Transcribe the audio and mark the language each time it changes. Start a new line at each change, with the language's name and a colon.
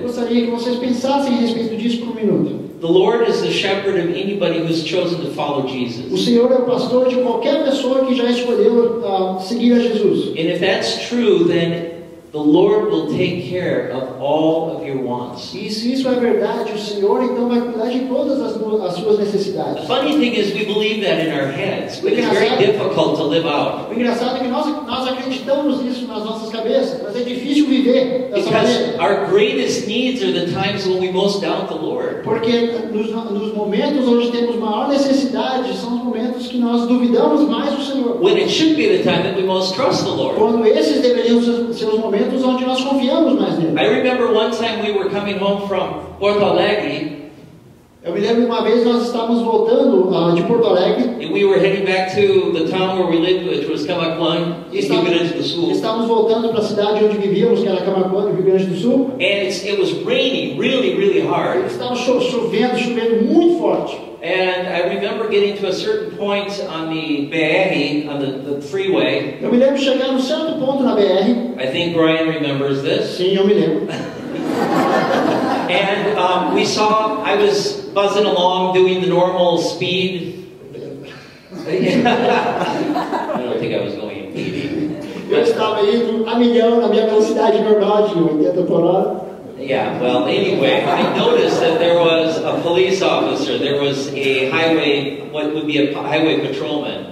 Portuguese: gostaria que vocês pensassem a respeito disso por um minuto.
English: The Lord is the shepherd of anybody who's chosen to follow
Portuguese: O
English: Jesus.
Portuguese: Senhor é o pastor de qualquer pessoa que já escolheu seguir a Jesus.
English: And if that's true, then the Lord will take care of all of your wants.
Portuguese: E se isso é verdade, o Senhor então vai cuidar de todas as suas
English: The
Portuguese: necessidades.
English: funny thing is we believe that in our heads, but it's very difficult to live out.
Portuguese: O engraçado é que nós acreditamos nisso nas nossas cabeças, mas é difícil viver dessa
English: Because
Portuguese: maneira.
English: our greatest needs are the times when we most doubt the Lord.
Portuguese: Porque nos momentos onde temos maior necessidade, são os momentos que nós duvidamos mais do Senhor.
English: When it should be the time that we most trust the Lord.
Portuguese: Quando esses deveriam ser os momentos onde nós confiamos mais nele.
English: I remember one time we were coming home from Porto Alegre,
Portuguese: Eu me lembro de uma vez nós estávamos voltando de Porto Alegre.
English: and we were heading back to the town where we lived, which was Camaquã, em Rio Grande do Sul.
Portuguese: Estávamos voltando para a cidade onde vivíamos, que era Camaquã, no Rio Grande do Sul.
English: And it was raining really, really hard.
Portuguese: Estava chovendo muito forte.
English: And I remember getting to a certain point on the BR, on the freeway.
Portuguese: Eu me lembro de chegar num certo ponto na BR.
English: I think Brian remembers this.
Portuguese: Sim, eu me lembro.
English: And I was buzzing along doing the normal speed. I don't think I was going 80.
Portuguese: Eu estava indo a milhão na minha velocidade normal de 80 por hora.
English: Yeah, well, anyway, I noticed that there was a police officer, there was a highway, what would be a highway patrolman.